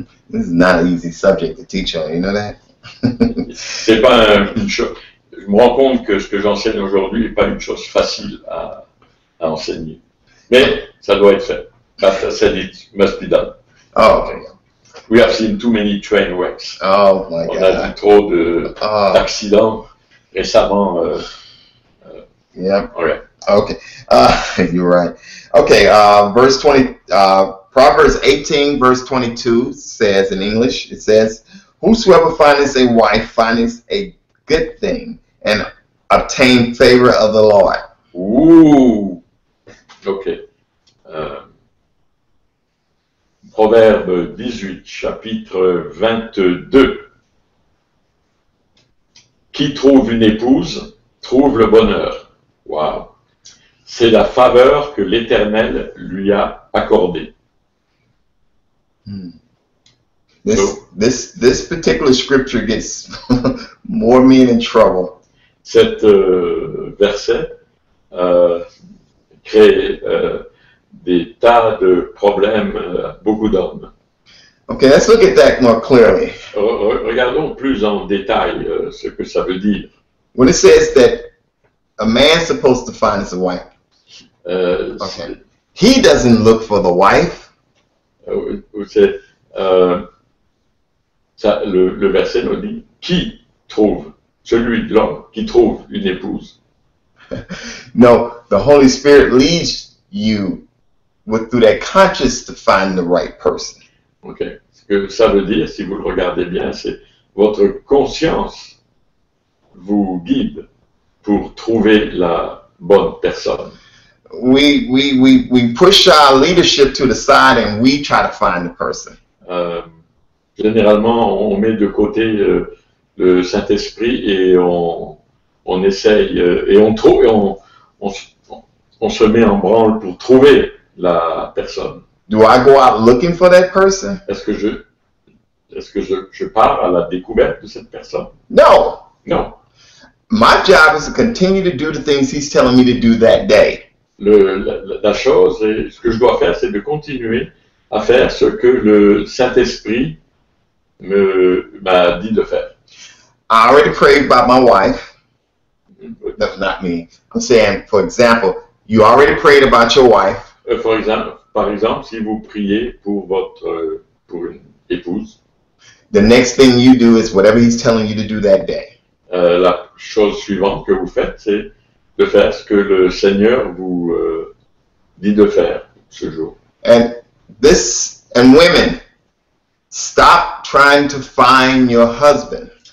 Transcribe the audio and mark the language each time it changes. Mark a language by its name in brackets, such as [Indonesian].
[English] This is not an easy subject to teach on, you know that? [French] C'est pas une chose. Je me rends compte que ce que j'enseigne aujourd'hui n'est pas une chose facile à enseigner. Mais ça doit être fait. [English] That said, it must be done. Oh, okay. We have seen too many train wrecks. Oh my [French] On a vu [English] God. [French] trop d'accidents récemment. [English] Yep. Okay. Okay. You're right. Okay. Verse 20. Proverbs 18, verse 22 says in English, it says, "Whosoever findeth a wife findeth a good thing, and obtain favor of the Lord." [French] Ouh. Ok. Proverbe 18, chapitre 22. Qui trouve une épouse, trouve le bonheur. Waouh. C'est la faveur que l'Éternel lui a accordée. [English] This particular scripture gets more men in trouble. [French] Cet verset crée des tas de problèmes à beaucoup d'hommes. [English] Okay, let's look at that more clearly. [French] Regardons plus en détail ce que ça veut dire. [English] When it says that a man's supposed to find his wife, Okay. he doesn't look for the wife. [French] C'est, le verset nous dit qui trouve, celui, l'homme qui trouve une épouse. [English] No, the Holy Spirit leads you through that conscience to find the right person. Okay. [French] Ce que ça veut dire, si vous le regardez bien, c'est votre conscience vous guide pour trouver la bonne personne. [English] We push our leadership to the side and we try to find the person. [French] Généralement, on met de côté le Saint-Esprit et on essaye et on trouve, on se met en branle pour trouver la personne. [English] Do I go out looking for that person? [French] Est-ce que je pars à la découverte de cette personne? [English] No. [French] Non. [English] My job is to continue to do the things he's telling me to do that day. [French] La chose, et ce que je dois faire, c'est de continuer à faire ce que le Saint-Esprit m'a dit de faire. [English] I already prayed about my wife. No, not me. I'm saying, for example, you already prayed about your wife. [French] Par exemple, si vous priez pour une épouse, [English] the next thing you do is whatever he's telling you to do that day. [French] La chose suivante que vous faites, c'est de faire ce que le Seigneur vous dit de faire ce jour. [English] And women, stop trying to find your husband.